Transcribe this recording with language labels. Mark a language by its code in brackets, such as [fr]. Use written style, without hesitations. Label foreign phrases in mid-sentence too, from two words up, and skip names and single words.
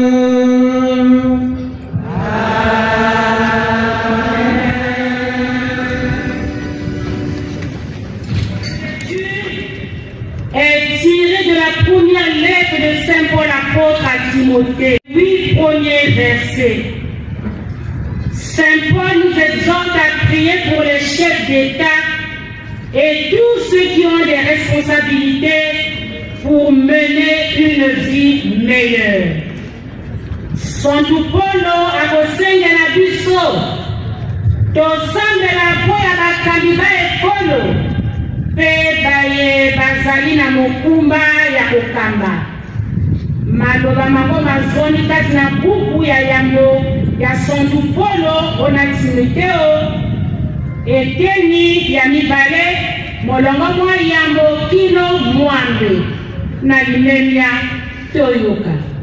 [fr] Timothée, 8 premiers versets. Saint Paul nous exhorte à prier pour les chefs d'État et tous ceux qui ont des responsabilités pour mener une vie meilleure. [ln] Santo Polo akosenya na biso tosambela po ya bakambi ba ekolo mpe baye bazali na mokumba ya kokamba. Maloba mango mazoni kati na buku ya yango ya Santo Polo ona Timoteo eteni ya mibale molongo mwa yango kino mwambe na limemia toyoka.